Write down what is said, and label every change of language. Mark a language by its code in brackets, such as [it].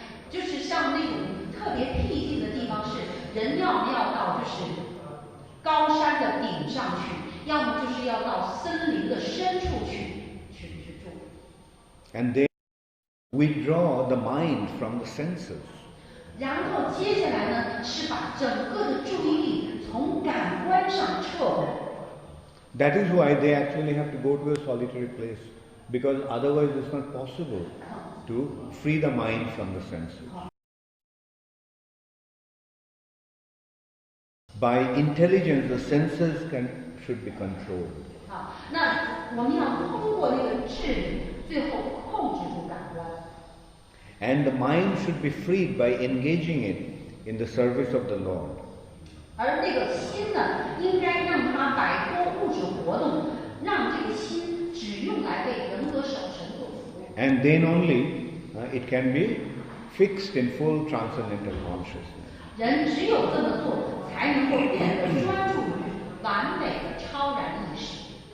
[zh] 就是像那种特别僻静的地方，是人要么要到就是高山的顶上去，要么就是要到森林的深处去住。 [en] And they withdraw the mind from the senses. [zh] 然后接下来呢，是把整个的注意力从感官上撤回。 [en] That is why they actually have to go to a solitary place, because otherwise it's not possible to free the mind from the senses. By intelligence, the senses should be controlled. [zh] 那我们要通过那个智力，最后控制住感官。 [en] And the mind should be freed by engaging it in the service of the Lord. [zh] 而那个心呢，应该让它摆脱物质活动，让这个心只用来为人格守神做服务。 [en] And then only it can be fixed in full transcendental consciousness. [zh] 人只有这么做，才能够变得专注于完美的超然意识。